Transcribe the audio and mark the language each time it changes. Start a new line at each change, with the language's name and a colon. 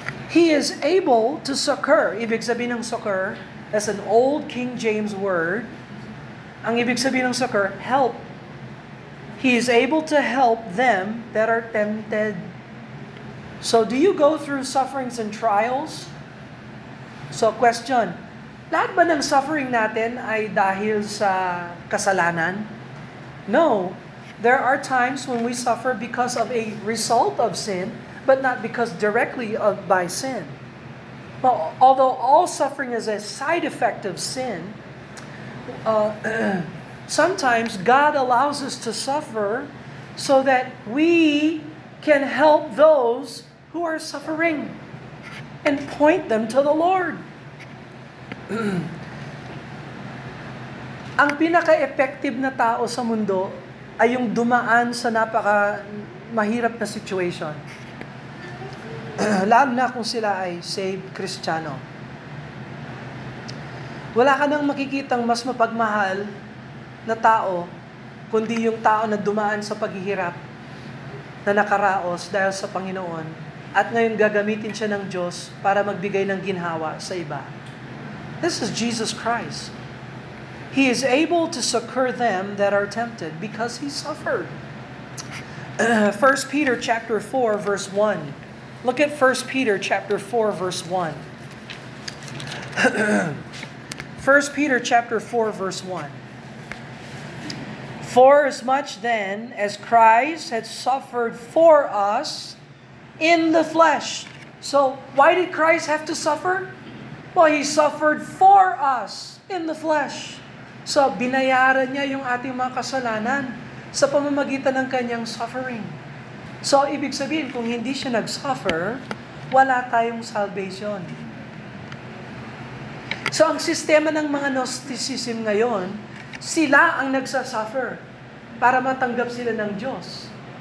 English: He is able to succor.
Filipino: Ibig sabihin ng
English: succor, that's an old King James word.
Filipino: Ang ibig sabihin ng
English: succor, help. He is able to help them that are tempted. So do you go through sufferings and trials?
Filipino: So question, lahat ba ng suffering natin ay dahil sa kasalanan?
English: No. There are times when we suffer because of a result of sin, but not because directly by sin. Well, although all suffering is a side effect of sin, sometimes God allows us to suffer so that we can help those who are suffering and point them to the Lord.
Filipino: Ang pinaka-effective na tao sa mundo ay yung dumaan sa mahirap na situation. Lalo na kung sila ay saved Kristiyano. Wala ka nang makikitang mas mapagmahal na tao kundi yung tao na dumaan sa paghihirap na nakaraos dahil sa Panginoon at ngayon gagamitin siya ng Diyos para magbigay ng ginhawa sa iba.
English: This is Jesus Christ. He is able to succor them that are tempted because He suffered. 1 Peter chapter 4 verse 1. Look at 1 Peter chapter 4 verse 1. 1 Peter chapter 4 verse 1. For as much then as Christ had suffered for us in the flesh. So, why did Christ have to suffer? Well, He suffered for us in the flesh.
Filipino: So, binayaran niya yung ating mga kasalanan sa pamamagitan ng kanyang suffering. So, ibig sabihin, kung hindi siya nag-suffer, wala tayong salvation. So, ang sistema ng mga Gnosticism ngayon, sila ang nagsasuffer para matanggap sila ng Diyos.